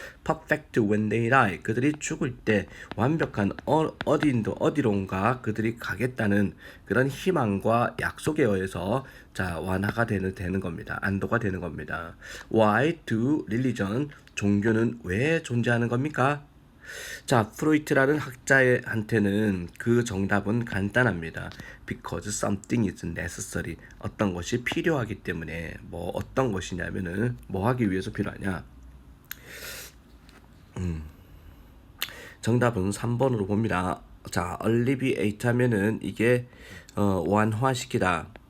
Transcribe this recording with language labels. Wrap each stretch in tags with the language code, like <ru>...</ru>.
<en>Perfect when they die</en> <ko>그들이 죽을 때 완벽한 어디론가 그들이 가겠다는 그런 희망과 약속에 의해서 완화가 되는 겁니다. 안도가 되는 겁니다.</ko> <en>Why do religion</en> <ko>종교는 왜 존재하는 겁니까? 프로이트라는 학자한테는 그 정답은 간단합니다.</ko> <en>Because something is necessary.</en> <ko>어떤 것이 필요하기 때문에 어떤 것이냐면은 뭐 하기 위해서 필요하냐? 정답은 3번으로 봅니다. alleviate 하면은 이게 완화시키다.</ko>